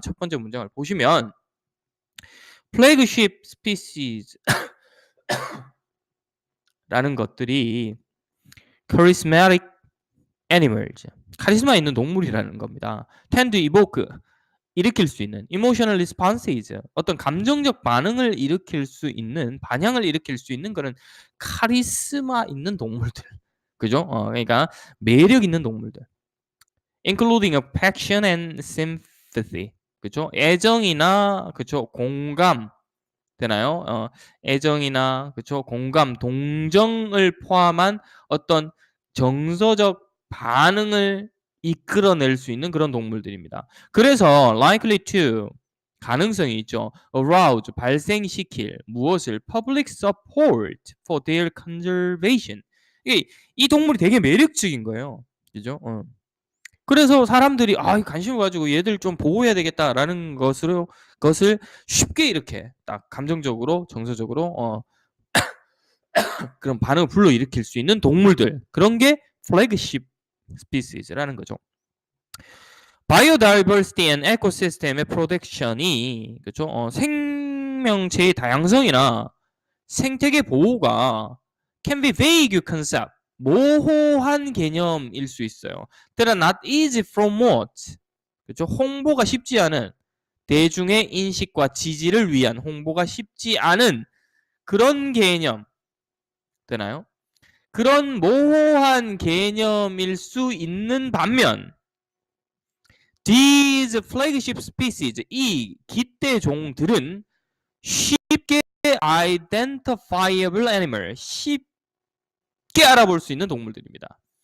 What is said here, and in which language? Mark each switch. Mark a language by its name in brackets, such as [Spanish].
[Korean] 첫 번째 문장을 보시면 [English] flagship species [Korean] 라는 것들이 [English] charismatic animals, [Korean] 카리스마 있는 동물이라는 겁니다. [English] tend to evoke, [Korean] 일으킬 수 있는 [English] emotional responses, [Korean] 어떤 감정적 반응을 일으킬 수 있는, 반향을 일으킬 수 있는 그런 카리스마 있는 동물들. 그죠? 그러니까 매력 있는 동물들. [English] including affection and sympathy. [Korean] 그죠? 애정이나, 그죠? 공감 되나요? 애정이나, 그죠? 공감, 동정을 포함한 어떤 정서적 반응을 이끌어낼 수 있는 그런 동물들입니다. 그래서 [English] likely to, [Korean] 가능성이 있죠. arouse, 발생시킬 무엇을? [English] public support for their conservation. [Korean] 이 동물이 되게 매력적인 거예요. 그죠? 그래서 사람들이 관심을 가지고 얘들 좀 보호해야 되겠다라는 것을 쉽게 이렇게 딱 감정적으로, 정서적으로 그런 반응을 불러일으킬 수 있는 동물들, 그런 게 [English] flagship species [Korean] 라는 거죠. [English] 바이오다이버시티 앤 에코시스템의 프로텍션이, [Korean] 그렇죠? 생명체의 다양성이나 생태계 보호가 [English] can be vague concept, [Korean] 모호한 개념일 수 있어요. [English] that are not easy to promote, [Korean] 그렇죠? 홍보가 쉽지 않은, 대중의 인식과 지지를 위한 홍보가 쉽지 않은 그런 개념 되나요? 그런 모호한 개념일 수 있는 반면 [English] these flagship species, [Korean] 이 기대종들은 쉽게 [English] identifiable animal, [Korean] 쉽게 알아볼 수 있는 동물들입니다.